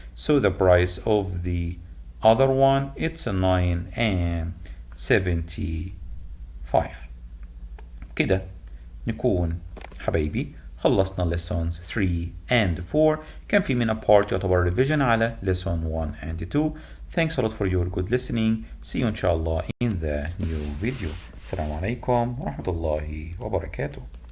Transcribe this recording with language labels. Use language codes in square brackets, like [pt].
[en] So the price of the other one, it's 9.75. [ar] كده نكون حبايبي خلصنا [en] lessons 3 and 4. [ar] كان في منها part يعتبر revision على [en] lesson 1 and 2. Thanks a lot for your good listening. See you inshallah in the new video. [ar] السلام عليكم ورحمة الله وبركاته.